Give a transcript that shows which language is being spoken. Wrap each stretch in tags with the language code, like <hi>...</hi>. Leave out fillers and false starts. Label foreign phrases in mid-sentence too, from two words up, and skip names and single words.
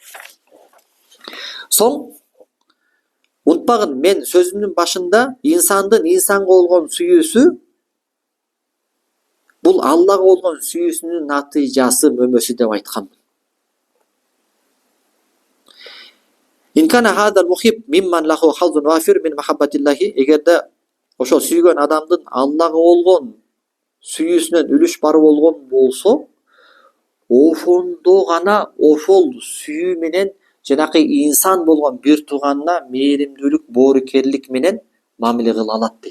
<ky>Соң, унутпагын, мен сөзүмдүн башында инсандын инсанга болгон сүйүүсү бул Аллага болгон сүйүүсүнүн натыйжасы, мөмөсү деп айтканмын.</ky> <ar>إن كان هذا المحب ممن له حظ وافر من محبة الله.</ar> <ky>Эгерде ошол сүйгөн адамдын Аллага болгон сүйүүсүнөн үлүш бар болгон болсо, ошондо гана ошол сүйүү менен жанакы инсан болгон бир тууганына мээримдүүлүк, боорукерлик менен мамиле кыла алат дейт.</ky>